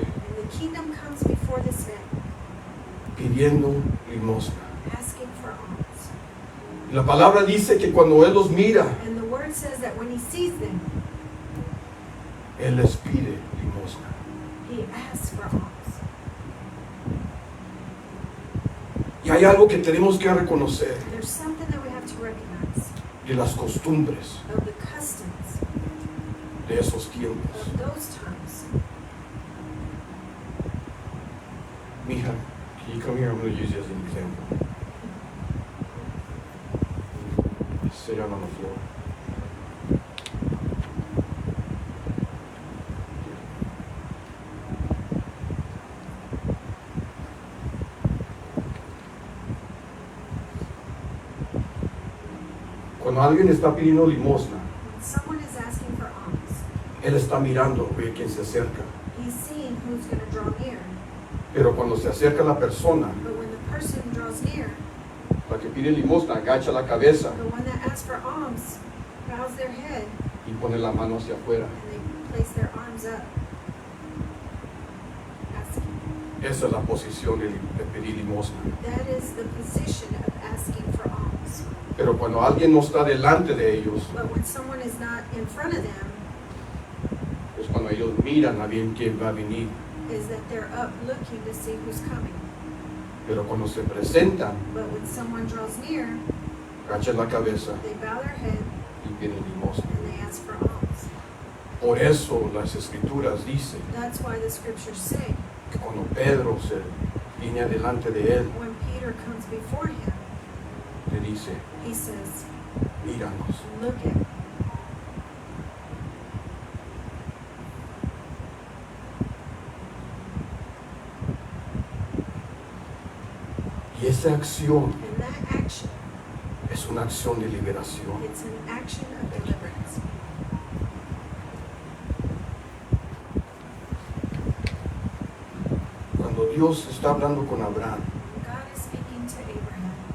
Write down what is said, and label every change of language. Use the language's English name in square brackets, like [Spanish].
[English] and the kingdom comes before this man, [Spanish] pidiendo limosna. [English] asking for alms. [Spanish] Y la palabra dice que cuando Él los mira, [English] And the word says that when he sees them, [Spanish] Él les pide limosna. [English] he asks for alms. [Spanish] Y hay algo que tenemos que reconocer [English] There's something that we have to recognize [Spanish] de las costumbres [English] of the customs [Spanish] de esos tiempos. [English] of those times. Mija, can you come here? I'm going to use you as an example. Sit down on the floor. [Spanish] Cuando alguien está pidiendo limosna, [English] When someone is asking for alms, [Spanish] él está mirando, ve quién se acerca. [English] he's seeing who's going to draw near. [Spanish] Pero cuando se acerca la persona, [English] But when the person draws near, [Spanish] la que pide limosna, agacha la cabeza [English] the one that asks for alms bows their head [Spanish] y pone la mano hacia afuera. [English] and they place their arms up, asking. [Spanish] Esa es la posición de pedir limosna. [English] That is the position of asking for alms. [Spanish] Pero cuando alguien no está delante de ellos, [English] But when someone is not in front of them, [Spanish] es cuando ellos miran a bien quién va a venir. [English] is that they're up looking to see who's coming. [Spanish] Pero cuando se presentan, [English] But when someone draws near, [Spanish] agachan la cabeza [English] they bow their head [Spanish] y piden limosna. [English] and they ask for alms. [Spanish] Por eso las escrituras dicen [English] That's why the scriptures say [Spanish] que cuando Pedro se viene adelante de él, [English] when Peter comes before him, [Spanish] le dice, [English] he says, [Spanish] míranos. [English] look at. [Spanish] Y esa acción [English] And that action, [Spanish] es una acción de liberación. [English] it's an action of deliverance. [Spanish] Cuando Dios está hablando con Abraham [English] God is speaking to Abraham,